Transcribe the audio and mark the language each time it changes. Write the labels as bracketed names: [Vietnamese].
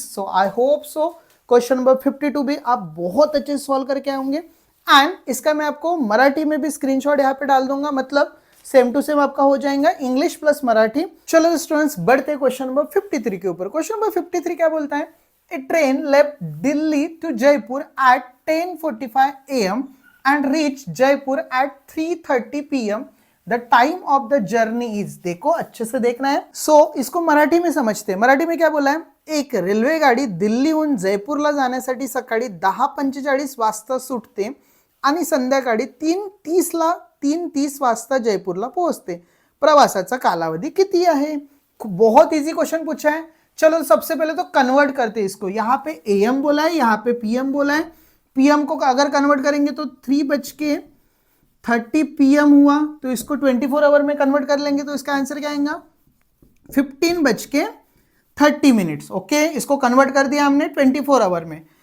[Hindi] So I hope so question number 52 भी आप बहुत अच्छे से सॉल्व करके आएंगे, एंड इसका मैं आपको मराठी में भी स्क्रीनशॉट यहाँ पे डाल दूंगा, मतलब सेम टू सेम आपका हो जाएगा, इंग्लिश प्लस मराठी। चलो स्टूडेंट्स बढ़ते क्वेश्चन नंबर 53 के ऊपर। क्वेश्चन नंबर 53 क्या बोलता है, [English] A train left Delhi to Jaipur at 10:45 AM and reach Jaipur at 3:30 PM. The time of the journey is, [Hindi] देखो अच्छे से देखना है। इसको मराठी में समझते हैं। मराठी में क्या बोला है, [Marathi] एक रेल्वे गाडी दिल्लीहून जयपूरला जाण्यासाठी सकाळी 10:45 वाजता सुटते आणि संध्याकाळी 3:30 वाजता जयपूरला पोहोचते। प्रवासाचा कालावधी किती आहे। [Hindi] बहुत इजी क्वेश्चन पूछा है। चलो सबसे पहले तो कन्वर्ट करते हैं इसको, यहाँ पे AM बोला है, यहाँ पे PM बोला है। PM को अगर कन्वर्ट करेंगे तो 3:30 PM हुआ, तो इसको 24 आवर में कन्वर्ट कर लेंगे, तो इसका आंसर क्या आएगा 15:30 ओके, इसको कन्वर्ट कर दिया हमने 24 आवर में।